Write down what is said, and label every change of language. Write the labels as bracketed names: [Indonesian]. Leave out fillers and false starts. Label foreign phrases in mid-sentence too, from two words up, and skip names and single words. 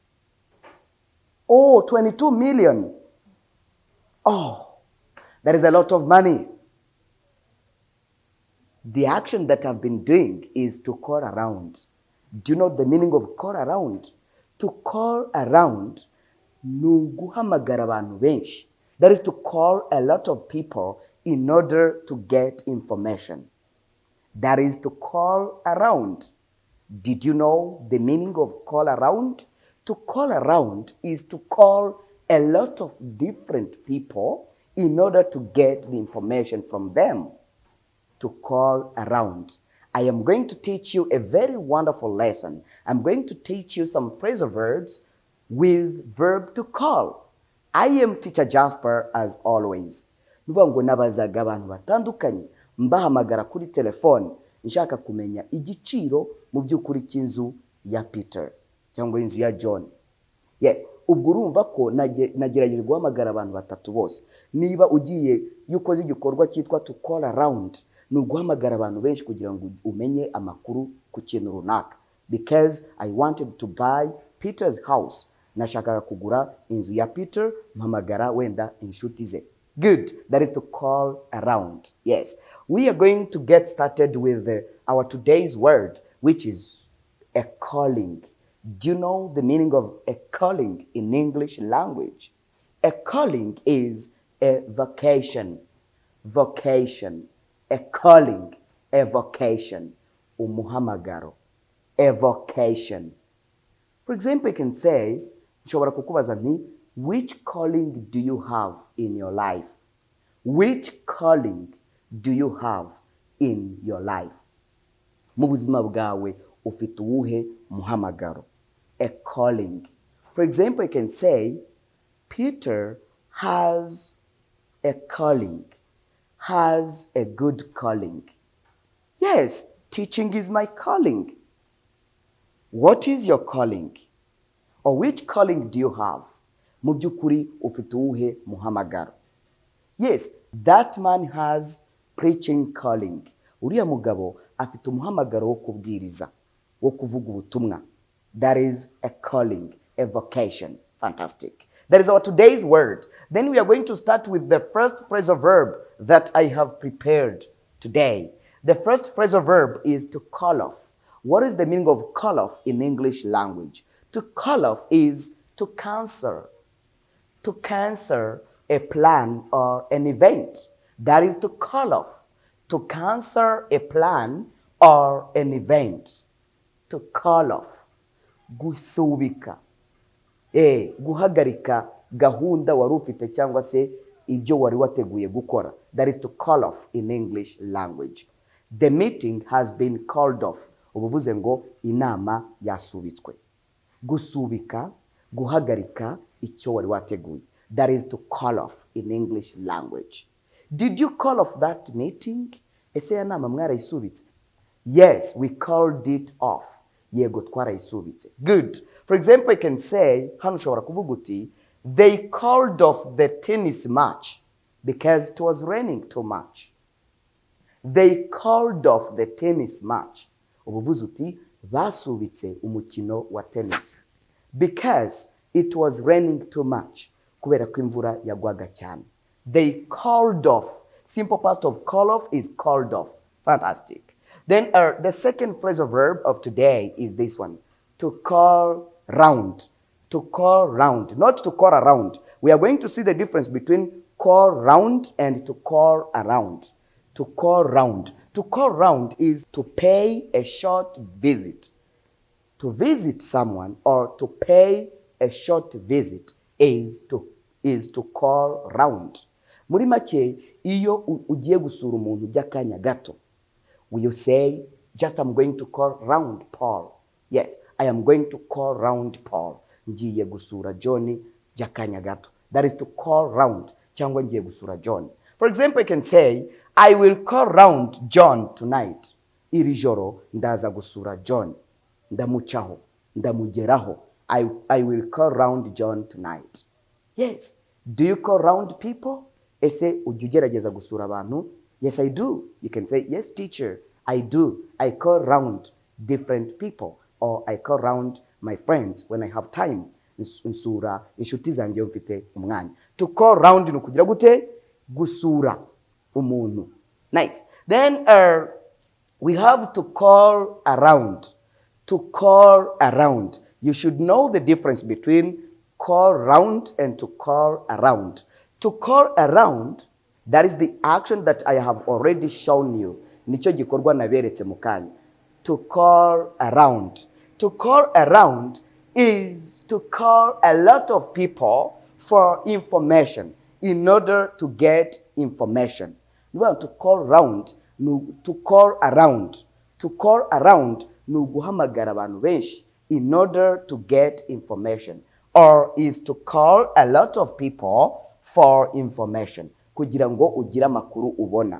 [English] Oh, 22 million. Oh, that is a lot of money. The action that I've been doing is to call around. Do you know the meaning of call around? To call around [Kinyarwanda] ni uguhamagara abantu benshi. [English] That is to call a lot of people in order to get information. That is to call around. Did you know the meaning of call around? To call around is to call a lot of different people in order to get the information from them. To call around. I am going to teach you a very wonderful lesson. I'm going to teach you some phrasal verbs with verb to call. I am teacher Jasper as always. [Kinyarwanda] Nuvuga ngo nabazaga abantu batandukanye mbahamagara kuri telefone nshaka kumenya igiciro mu by'ukuri cy'inzu ya Peter cyangwa inzu ya John. Yes, ubwo urumva ko nagerageje guhamagara abantu batatu bose. Niba ugiye yukoze igikorwa cyitwa [English] to call around, [Kinyarwanda] ni uguhamagara abantu benshi kugira ngo umenye amakuru ku kintu runaka. [English] Because I wanted to buy Peter's house. [Kinyarwanda] Nashakaga kugura inzu ya Peter, mpamagara wenda inshuti ze. [English] Good. That is to call around. Yes. We are going to get started with our today's word, which is a calling. Do you know the meaning of a calling in English language? A calling is a vocation. Vocation. A calling. A vocation. Umuhamagaro. A vocation. For example, you can say, [Kinyarwanda] nshobora kukubaza nti, [English] which calling do you have in your life? Which calling do you have in your life? [Kinyarwanda] Mu buzima bwawe ufite uwuhe muhamagaro? [English] A calling. For example, you can say, Peter has a calling, has a good calling. Yes, teaching is my calling. What is your calling? Or which calling do you have? [Kinyarwanda] Mu by'ukuri ufite uwuhe muhamagaro? [English] Yes, that man has preaching calling. [Kinyarwanda] Uriya mugabo afite umuhamagaro wo kubwiriza, wo kuvuga ubutumwa. [English] That is a calling, a vocation. Fantastic. That is our today's word. Then we are going to start with the first phrasal verb that I have prepared today. The first phrasal verb is to call off. What is the meaning of call off in English language? To call off is to cancel. To cancel a plan or an event. That is to call off. To cancel a plan or an event. To call off. [Kinyarwanda] Gusubika. Guhagarika gahunda wari ufite cyangwa se ibyo wari wateguye gukora. [English] That is to call off in English language. The meeting has been called off. [Kinyarwanda] Ubuvuze ngo inama yasubitswe. Gusubika, guhagarika icyo wari wateguye. [English] That is to call off in English language. Did you call off that meeting? [Kinyarwanda] Ese ya nama mwarayisubitse? [English] Yes, we called it off. [Kinyarwanda] Yego twarayisubitse. [English] Good. For example, I can say, [Kinyarwanda] hano ushobora kuvuga uti, [English] they called off the tennis match because it was raining too much. They called off the tennis match. [Kinyarwanda] Ubuvuze uti basubitse umukino wa tennis. [English] Because it was raining too much. [Kinyarwanda] Kubera ko imvura yagwaga cyane. [English] They called off. Simple past of call off is called off. Fantastic. Then the second phrasal verb of today is this one. To call round. To call round. Not to call around. We are going to see the difference between call round and to call around. To call round. To call round is to pay a short visit. To visit someone or to pay a short visit is to call round. [Kinyarwanda] Muri make iyo ugiye gusura umuntu by'akanya gato, [English] will you say just I'm going to call round Paul? Yes, I am going to call round Paul. [Kinyarwanda] Ngiye gusura John by'akanya gato. [English] That is to call round. [Kinyarwanda] Cyangwa ngiye gusura John. [English] For example, I can say I will call round John tonight. [Kinyarwanda] Iri joro ndaza gusura John. Ndamucaho, ndamugeraho. [English] I will call round John tonight. Yes. Do you call round people? Ese ujya ugerageza gusura abantu? Yes, I do. You can say, yes, teacher, I do. I call round different people. Or I call round my friends when I have time. [Kinyarwanda] Nsura inshuti zanjye mfite umwanya. [English] To call round [Kinyarwanda] ni ukugira gute? Gusura umuntu. [English] Nice. Then we have to call around. To call around. You should know the difference between call round and to call around. To call around, that is the action that I have already shown you. [Kinyarwanda] Nicho gikorwa naberetse mu kanya. [English] To call around. To call around is to call a lot of people for information in order to get information. You want to call round, to call around. To call around [Kinyarwanda] ni uguhamagara abantu benshi [English] in order to get information, or is to call a lot of people for information [Kinyarwanda] kugira ngo ugire amakuru ubona.